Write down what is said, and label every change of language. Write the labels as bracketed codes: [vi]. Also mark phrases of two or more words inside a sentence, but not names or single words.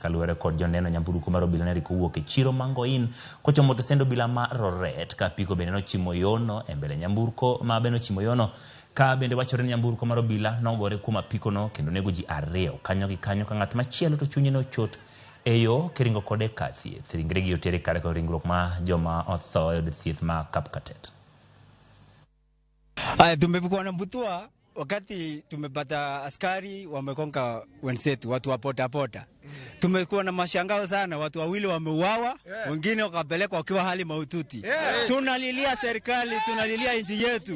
[luo] Kaluwore kod joneno, nyamburko mar obila ne riko wuok e chiro ma Ngoin kochomo tesend obila ma Roret ka apiko bende nochimo yono e mbele nyamburko ma bende ochimo yono. Ka bende wachore ni nyamburko mar obila nogore kuom apikono kendo nego ji 2 kanyo gi kanyo ka ng'at machielo to chunye ne ochot eyo kiringo kode ka thieth. Ringregi otere kare kod ringruok ma joma otho e od thieth ma Kapkatet. [sw] Tumekuwa na Butua wakati tumepata askari wamekonga wenzetu, watu wa pota. Tumekuwa na mashangao sana, watu wawili wameuawa, wengine wakapelekwa wakiwa hali mahututi. Tunalilia serikali, tunalilia nchi yetu.